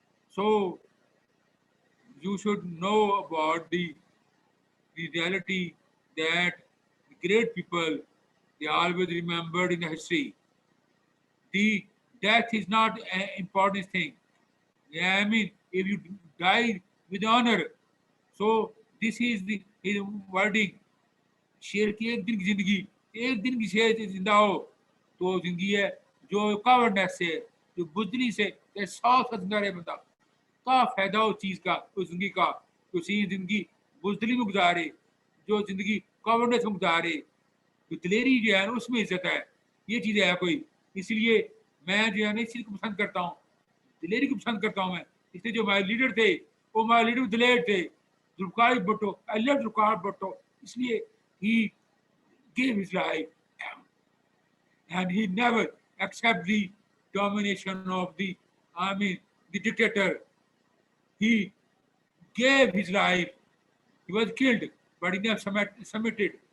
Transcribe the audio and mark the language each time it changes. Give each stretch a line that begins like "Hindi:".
English: So you should know about the reality that great people, they always remembered in the history. The death is not an important thing. Yeah, I mean, if you die with honor, so this is the his wording.
Hindi: शेर की एक दिन की जिंदगी, एक दिन की शेर से जिंदा हो तो जिंदगी है। जो कावर्डनेस से, जो बुजदली से 100 साल जिंदा रहे बंदा, क्या फायदा उस चीज का, उस जिंदगी का, तो जिंदगी बुजदली में गुजारे, जो जिंदगी कावर्डनेस में गुजारे, तो दिलेरी जो है ना उसमें इज्जत है। ये चीज़ है कोई। इसलिए मैं जो है ना इस चीज़ को पसंद करता हूँ, दिलेरी को पसंद करता हूँ मैं। इसलिए जो हमारे लीडर थे वो हमारे लीडर दिलेर थे, जुल्फकार भुट्टो।
English: I love Zulfikar Bhutto,
Hindi: इसलिए
English: he gave his life and he never accept the domination of the dictator. He gave his life. He was killed, but he never submitted.